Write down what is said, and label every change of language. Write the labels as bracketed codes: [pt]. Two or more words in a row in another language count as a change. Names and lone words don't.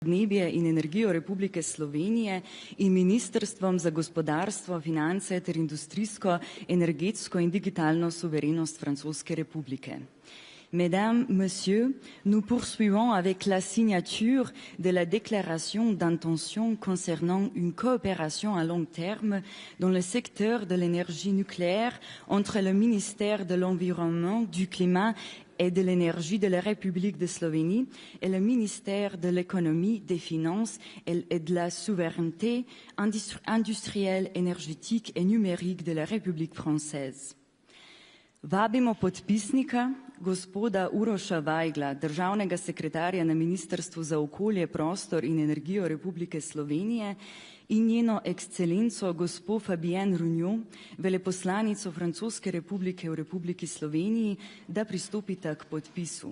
[sl] podnebje in energijo Republike Slovenije in Ministrstvom za gospodarstvo, finance ter industrijsko, energetsko in digitalno suverenost Francoske republike. [fr] Mesdames, Messieurs, nous poursuivons avec la signature de la déclaration d'intention concernant une coopération à long terme dans le secteur de l'énergie nucléaire entre le ministère de l'Environnement, du Climat et de l'énergie de la République de Slovénie et le ministère de l'économie, des finances et de la souveraineté industrielle, énergétique et numérique de la République française. [sl] Vabimo podpisnika, gospoda Uroša Vajgla, državnega sekretarja na Ministrstvu za okolje, prostor in energijo Republike Slovenije in njeno ekscelenco gospo Fabienne Runjo, veleposlanico Francoske republike v Republiki Sloveniji, da pristopita k podpisu.